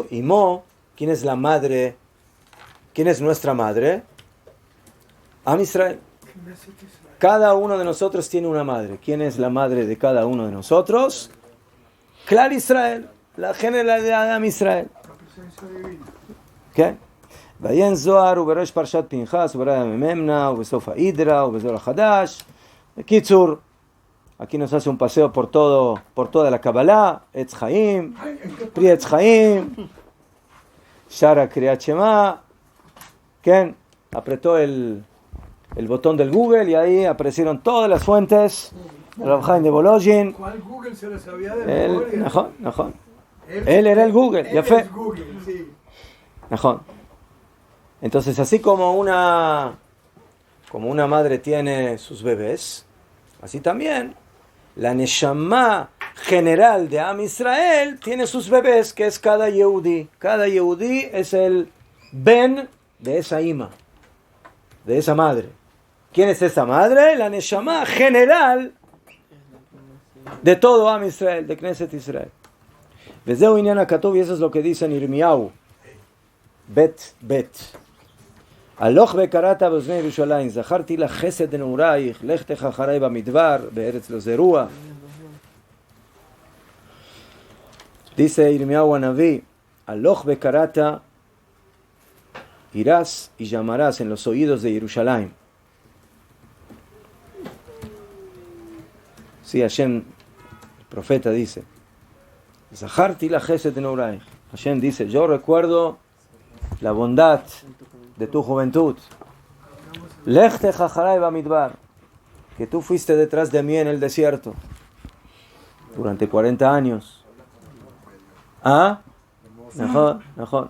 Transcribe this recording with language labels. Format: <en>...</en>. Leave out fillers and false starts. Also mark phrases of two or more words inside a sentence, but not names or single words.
<es>Imo, ¿quién es la madre? ¿Quién es nuestra madre?</es> <he>עם ישראל.</he> <es>Cada uno de nosotros tiene una madre. ¿Quién es la madre de cada uno de nosotros?</es> <he>כלל ישראל,</he> <es>la generalidad de</es> <he>עם ישראל.</he> <es>¿Qué?</es> <he>ועיין זוהר ובראש פרשת פנחס וברא ממנה ובסוף ההידרה ובזוהר החדש. בקיצור,</he> <es>aquí nos hace un paseo por toda la Kabbalah, Etz Chaim, Pri Etz Chaim, Shara Kriyat Shema. ¿Quién? Apretó el botón del Google y ahí aparecieron todas las fuentes. Rav Chaim de Volozhin. ¿Cuál Google se lo sabía de memoria? Najón. Él era el Google, ya fue. Google, sí. Najón. Entonces, así como una madre tiene sus bebés, así también la Neshama general de</es> <he>עם ישראל</he> <es>tiene sus bebés, que es cada Yehudi. Cada Yehudi es el Ben de esa Ima, de esa madre. ¿Quién es esa madre? La Neshama general de todo</es> <he>עם ישראל,</he> <es>de</es> <he>כנסת ישראל. וזהו עניין הכתוב,</he> <es>y eso es lo que dice en Irmiyahu. Bet.</es> <he>הלוך וקראת באוזני ירושלים, זכרתי לך חסד נעורייך, לכתך אחרי במדבר, בארץ לא זרוע. Dice ירמיהו הנביא, הלוך וקראת,</he> <es>irás y llamarás en los oídos de Jerusalén. Sí, Hashem, el profeta dice,</es> <he>זכרתי לך חסד נעורייך.</he> <es>Hashem dice, yo recuerdo la bondad de tu juventud.</es> <he>לכתך אחרי במדבר,</he> <es>que tú fuiste detrás de mí en el desierto durante 40 años. ¿Ah? Mejor.</es>